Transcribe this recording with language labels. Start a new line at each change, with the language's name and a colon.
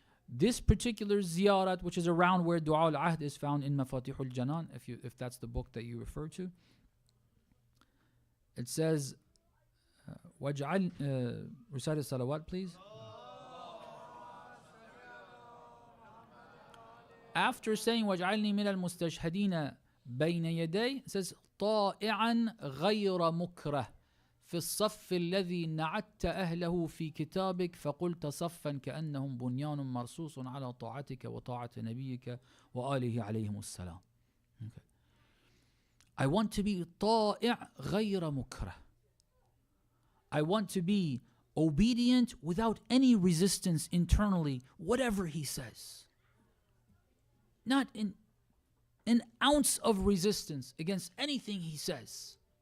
English: This particular ziyarat, which is around where Du'a al-Ahd is found in Mafatihul Janan, if that's the book that you refer to, it says, وَاجْعَلْ recite salawat, please. After saying
Arabic: وَاجْعَلْنِي مِنَ الْمُسْتَشْهَدِينَ بَيْنَ يَدَيْهِ,
English: it says
Arabic: طَائِعًا غَيْرَ مُكْرَهٍ في الصف الذي نعدت أهله في كتابك فقلت صفا كأنهم بنيان مرصوص على طاعتك وطاعة نبيك وآله عليهم السلام.
English: Okay. I want to be
Arabic: طائع غير مكره.
English: I want to be obedient without any resistance internally, whatever he says. Not an ounce of resistance against anything he says.